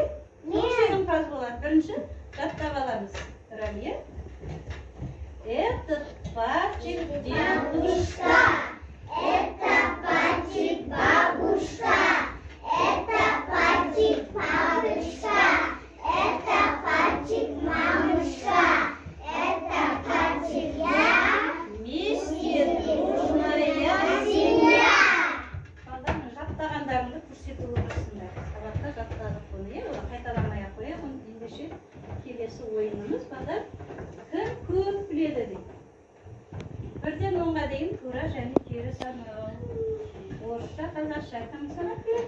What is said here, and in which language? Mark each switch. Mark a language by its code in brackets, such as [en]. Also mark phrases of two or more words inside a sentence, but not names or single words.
[kk] Жеңімпаз болады. Бірінші жаттап аламыз. [ru] Этот пальчик дедушка, это пальчик бабушка, это пальчик папочка, это пальчик мамушка, это пальчик я, вместе дружная семья. [kk] Балдарым, жаттағандарыңды көрсетіп отырсыңдар. Сабақта жаттадық бұны, олар қайталамай ақ қояйық. Ендеше келесі ойынымыз балдар. Кім көп біледі дейді. Бірден 10-ға дейін тура және кері санау. Орысша, қазақша кім санап береді?